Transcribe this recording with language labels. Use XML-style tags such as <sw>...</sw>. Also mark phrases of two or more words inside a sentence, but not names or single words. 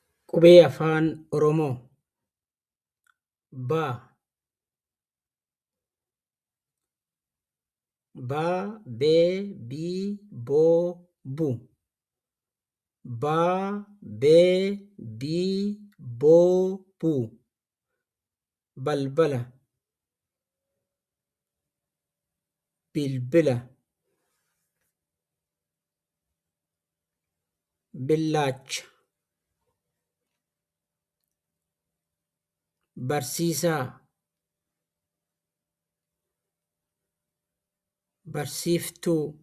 <om>Qubee afaan Oromoo Ba, bee, bii, boo, bu. Baa, bee, bii, boo, bu. Balbala, bilbila. Billaacha, barsiisaa, barsiiftuu.</om>